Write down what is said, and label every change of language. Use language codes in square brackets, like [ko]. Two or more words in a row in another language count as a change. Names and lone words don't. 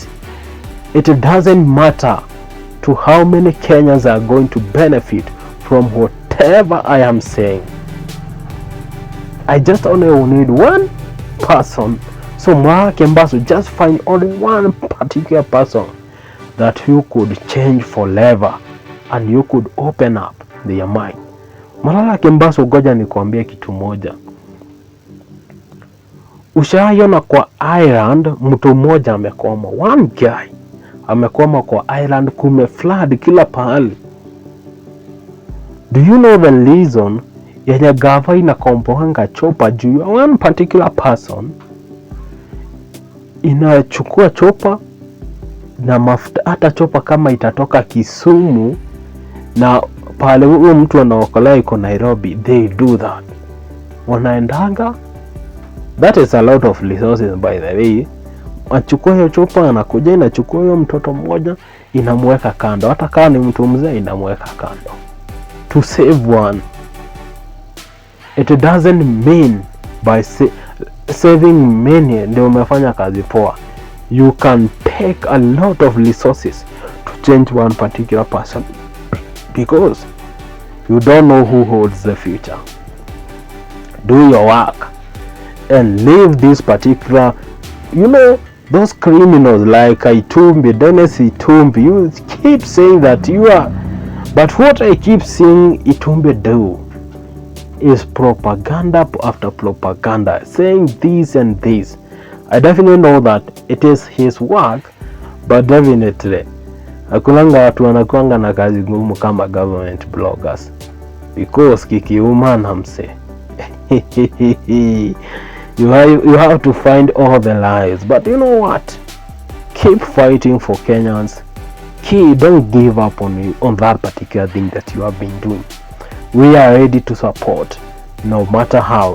[en] It doesn't matter to how many Kenyans are going to benefit from whatever I am saying. I just only need one person. So Morara Kebaso, just find only one particular person that you could change forever and you could open up their mind. [sw] Morara Kebaso, goja nikwambie kitu moja. Ushaiona kwa island mtu mmoja amekwama, [en] one guy [sw] amekwama kwa island, kume flood kila pahali. [en] Do you know the reason [sw] yenye gava inakomboanga chopa juu ya [en] one particular person? [sw] Inachukua chopa na mafuta, hata chopa kama itatoka Kisumu na pale huyo mtu anaokolea iko Nairobi, [en] they do that. Wanaendanga, that is a lot of resources by the way. [sw] Achukua hiyo chopa, anakuja inachukua hiyo mtoto mmoja inamweka kando, hata kama ni mtu mzee inamweka kando [en] to save one. It doesn't mean by saving many [sw] ndio umefanya kazi poa. [en] You can take a lot of resources to change one particular person because you don't know who holds the future. Do your work and leave this particular, those criminals like Itumbi, Dennis Itumbi. You keep saying that you are, but what I keep seeing Itumbi do is propaganda after propaganda, saying this and this. I definitely know that it is his work, but definitely [sw] akulanga watu wanakuanga na kazi ngumu kama [en] government bloggers, because [sw] kikiuma na mse [en] you have to find all the lies. But you know what, keep fighting for Kenyans. Don't give up on that particular thing that you have been doing. We are ready to support, no matter how.